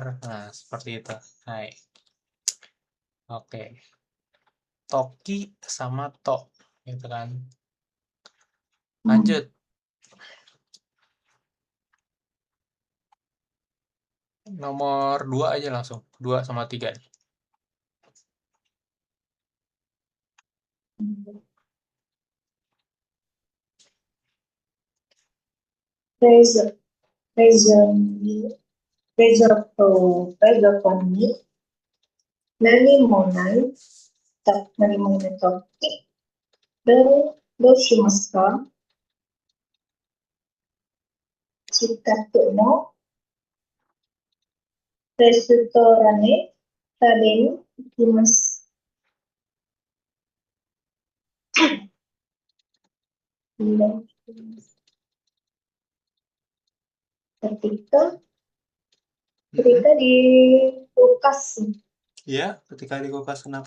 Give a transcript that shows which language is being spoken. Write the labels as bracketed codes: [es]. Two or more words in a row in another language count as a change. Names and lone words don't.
[id] Nah, seperti itu. Hai. Oke. Toki sama to, gitu kan. Lanjut. Nomor 2 aja langsung. 2 sama 3 nih. [ja] レストランに、なにもない とき、どうします近くの レストランへ 食べる 行きます. [id] Ketika di kulkas, Iya, ketika di kulkas kenapa?